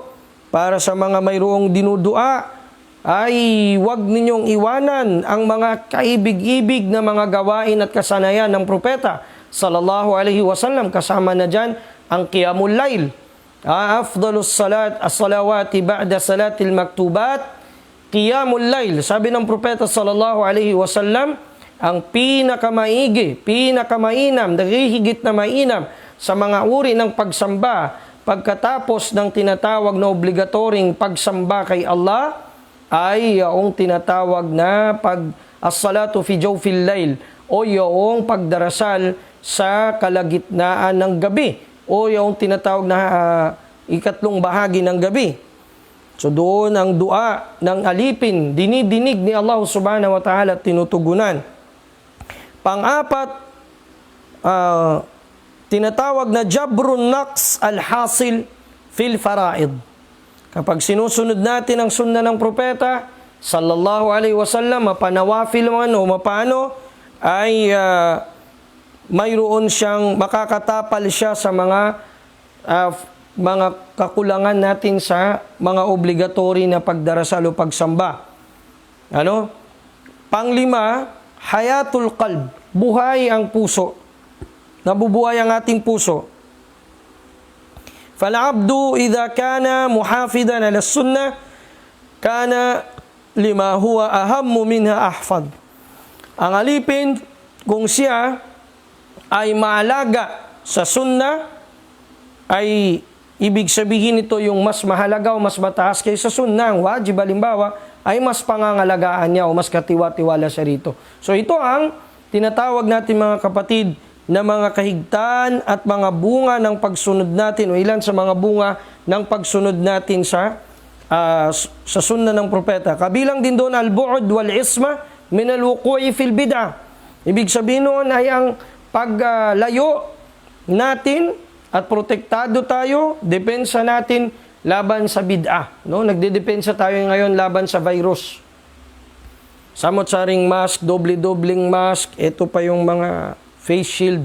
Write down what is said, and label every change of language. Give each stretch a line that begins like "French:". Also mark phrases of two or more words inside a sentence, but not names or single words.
Filipino: Para sa mga mayroong dinudua, ay huwag ninyong iwanan ang mga kaibig-ibig na mga gawain at kasanayan ng propeta
Arabic: صلى الله عليه وسلم.
Filipino: Kasama na dyan ang
Arabic: قيام الليل. أفضل صلاة الصلوات بعد صلاة المكتوبة قيام الليل.
Filipino: Sabi ng propeta
Arabic: صلى الله عليه وسلم,
Filipino: ang pinakamaigi, pinakamainam, higit na mainam sa mga uri ng pagsamba pagkatapos ng tinatawag na obligatoring pagsamba kay Allah ay yung tinatawag na
Arabic: الصلاة في جوف الليل
Filipino: o yung pagdarasal sa kalagitnaan ng gabi o yung tinatawag na ikatlong bahagi ng gabi. So doon ang dua ng alipin, dinidinig ni Allah
Arabic: سبحانه وتعالى,
Filipino: tinutugunan. Pang-apat, tinatawag na
Arabic: جبر نقص الحاصل في الفرائض.
Filipino: Kapag sinusunod natin ang sunna ng propeta,
Arabic: صلى الله عليه وسلم,
Filipino: mapanawafil man o mapano, ay mayroon siyang, makakatapal siya sa mga kakulangan natin sa mga obligatory na pagdarasal o pagsamba. Panglima,
Arabic: حياة القلب,
Filipino: buhay ang puso. Nabubuhay ang ating puso.
Arabic: فالعبد إذا كان محافظا على السنة كان لما هو أهم منها أحفظ.
Filipino: Ang alipin, kung siya ay maalaga sa sunnah, ay ibig sabihin ito yung mas mahalaga o mas mataas kaysa sunnah. Ang wajib, halimbawa, ay mas pangangalagaan niya o mas katiwa-tiwala siya rito. So ito ang tinatawag natin, mga kapatid, na mga kahigtan at mga bunga ng pagsunod natin o ilan sa mga bunga ng pagsunod natin sa sunna ng propeta. Kabilang din doon
Arabic: البعد والعصمة من الوقوع في البدعة.
Filipino: Ibig sabihin noon ay ang paglayo natin at protektado tayo, depensa natin laban sa bid'ah. Nagdedepensa tayo ngayon laban sa virus. Samot-saring mask, doble-dobling mask, ito pa yung mga face shield.